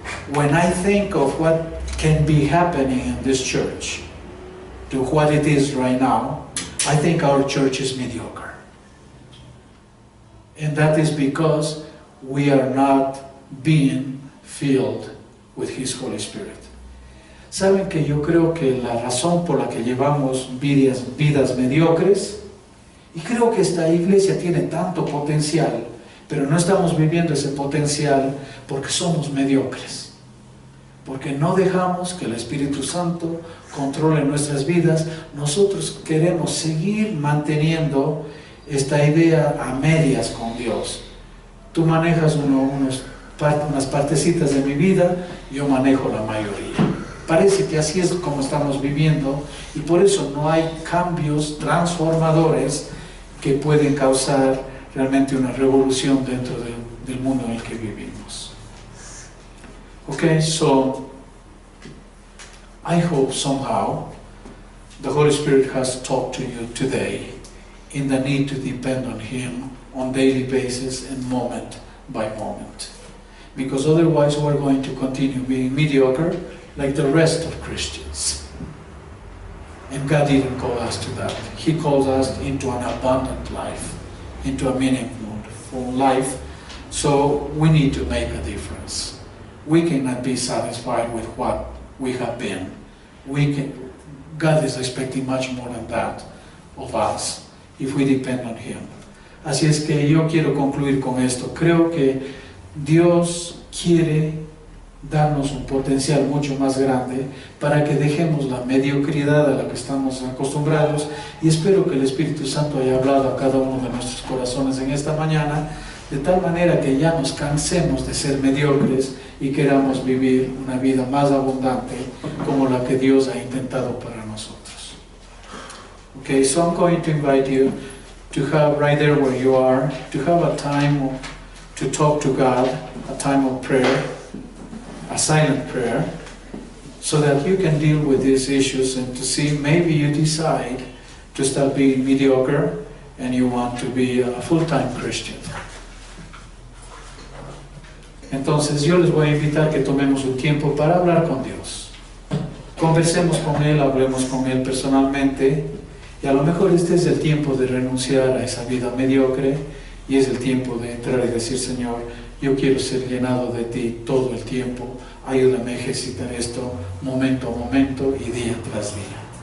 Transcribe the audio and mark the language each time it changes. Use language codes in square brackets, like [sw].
[en] When I think of what can be happening in this church to what it is right now, I think our church is mediocre. And that is because we are not being filled with His Holy Spirit. [es] Saben que yo creo que la razón por la que llevamos vidas mediocres, y creo que esta iglesia tiene tanto potencial, pero no estamos viviendo ese potencial porque somos mediocres, porque no dejamos que el Espíritu Santo controle nuestras vidas. Nosotros queremos seguir manteniendo esta idea a medias con Dios. Tú manejas unas partecitas de mi vida, yo manejo la mayoría. Parece que así es como estamos viviendo, y por eso no hay cambios transformadores que pueden causar realmente una revolución dentro del mundo en el que vivimos. [en] Okay, so I hope somehow the Holy Spirit has talked to you today in the need to depend on Him on daily basis and moment by moment. Because otherwise we're going to continue being mediocre like the rest of Christians. And God didn't call us to that. He calls us into an abundant life, into a meaningful life. So we need to make a difference. We cannot be satisfied with what we have been. God is expecting much more than that of us if we depend on Him. [es] Así es que yo quiero concluir con esto. Creo que Dios quiere darnos un potencial mucho más grande para que dejemos la mediocridad a la que estamos acostumbrados, y espero que el Espíritu Santo haya hablado a cada uno de nuestros corazones en esta mañana, de tal manera que ya nos cansemos de ser mediocres y queramos vivir una vida más abundante como la que Dios ha intentado para nosotros. [en] Okay, so I'm going to invite you to have, right there where you are, to have a time to talk to God, a time of prayer, a silent prayer, so that you can deal with these issues and to see maybe you decide to stop being mediocre and you want to be a full-time Christian. [es] Entonces yo les voy a invitar que tomemos un tiempo para hablar con Dios. Conversemos con Él, hablemos con Él personalmente, y a lo mejor este es el tiempo de renunciar a esa vida mediocre, y es el tiempo de entrar y decir: Señor, yo quiero ser llenado de ti todo el tiempo, ayúdame a ejercitar esto momento a momento y día tras día.